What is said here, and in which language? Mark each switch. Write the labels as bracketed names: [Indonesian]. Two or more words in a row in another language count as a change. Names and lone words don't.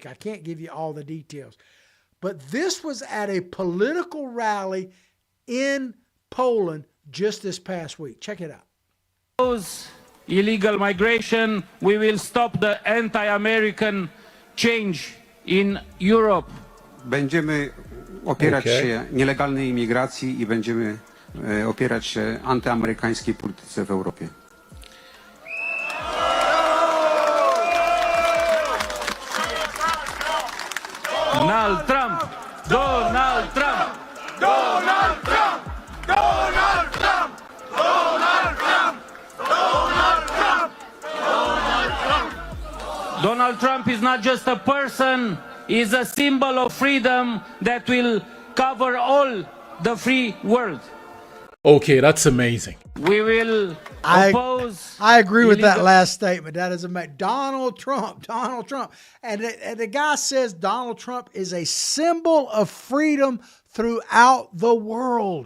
[English] I can't give you all the details. But this was at a political rally in Poland just this past week. Check it out. Illegal migration, we will stop the anti-American change in Europe. [Polish] Będziemy opierać się nielegalnej imigracji i będziemy opierać się antyamerykańskiej polityce w Europie. [English] Donald Trump! Donald Trump! Donald Trump! Donald Trump! Donald Trump! Donald Trump! Donald Trump! Donald Trump is not just a person, he is a symbol of freedom that will cover all the free world. Okay, that's amazing. We will oppose. I agree with that last statement. That is amazing. Donald Trump. And the guy says Donald Trump is a symbol of freedom throughout the world.